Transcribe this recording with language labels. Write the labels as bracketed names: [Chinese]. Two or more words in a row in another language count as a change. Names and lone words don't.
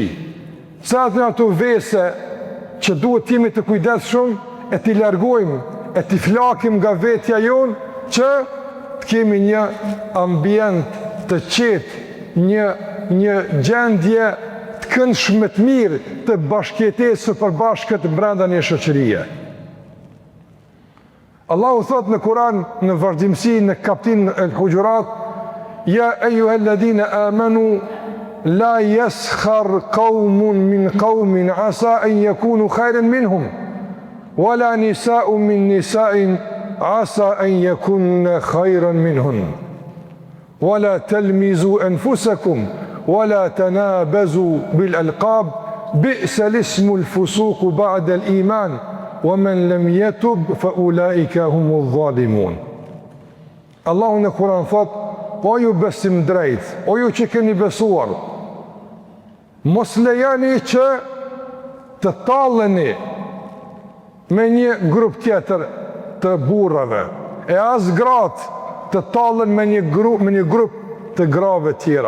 [Albanian] Sa të ato vese që duhet jemi të kujdesshëm e t'i largojmë, e t'i flakim nga vetja jonë që të kemi një ambient të qetë, një gjendje të këndshme të mirë të bashkëjetesë së përbashkët brenda një shoqërie. Allahu thot në Kur'an në vazhdimsi në kapitullin El Hujurat: [Arabic] يا أيها الذين آمنوا لا يسخر قوم من قوم عسى أن يكونوا خيرا منهم ولا نساء من نساء عسى أن يكن خيرا منهن ولا تلمزوا أنفسكم ولا تنابزوا بالألقاب بئس الاسم الفسوق بعد الإيمان وَمَنْ لَمْ يَتُبْ فَأُولَٰئِكَ هُمُ الظَّالِمُونَ. [Albanian] Allahu në Kur'an thot: o ju besim drejt, o ju që keni besuar, mos lejani që të talleni me një grup tjetër të burrave, e as gratë të tallen me një grup të grave tjera.